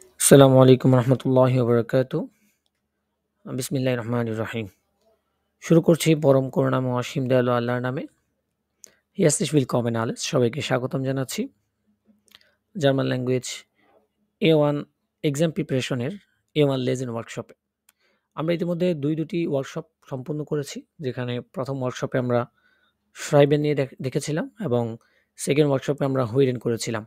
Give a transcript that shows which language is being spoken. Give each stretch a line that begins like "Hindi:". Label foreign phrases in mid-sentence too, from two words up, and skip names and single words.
Arabic: السلام عليكم ورحمة الله وبركاته. بسم الله الرحمن الرحيم.
Bangla: শুরু করছি পরম করুণাময় অসীম দয়ালু আল্লাহর নামে।
German: হিয়ারlich willkommen alles,
Bangla: সবাইকে স্বাগতম জানাচ্ছি
English: German language A1 exam preparation-এর
Bangla: A1 লেজেন্ড ওয়ার্কশপে। আমরা ইতিমধ্যে দুটি ওয়ার্কশপ সম্পূর্ণ করেছি, যেখানে প্রথম ওয়ার্কশপে আমরা শ্রাইবেন নিয়ে দেখেছিলাম এবং
English: second workshop-এ
Bangla: আমরা হুইরেন করেছিলাম।